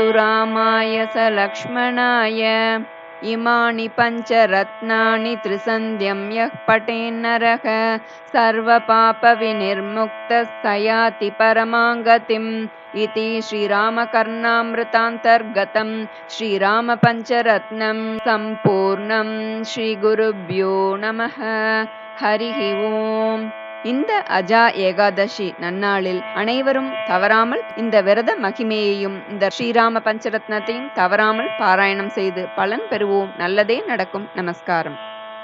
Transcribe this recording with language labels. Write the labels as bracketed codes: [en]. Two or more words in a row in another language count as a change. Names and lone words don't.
[sa] रामाय स लक्ष्मणाय इमानि पञ्चरत्नानि त्रिसन्ध्यं यः पठेन्नरः सर्वपापविनिर्मुक्तः स याति परमां गतिम् इति श्रीरामकर्णामृतान्तर्गतं श्रीरामपञ्चरत्नं सम्पूर्णं श्रीगुरुभ्यो नमः हरिः ஓம். [ta] இந்த அஜா ஏகாதசி நன்னாளில் அனைவரும் தவறாமல் இந்த விரத மகிமையையும் இந்த ஸ்ரீராம பஞ்சரத்னத்தையும் தவறாமல் பாராயணம் செய்து பலன் பெறுவோம். நல்லதே நடக்கும். நமஸ்காரம்.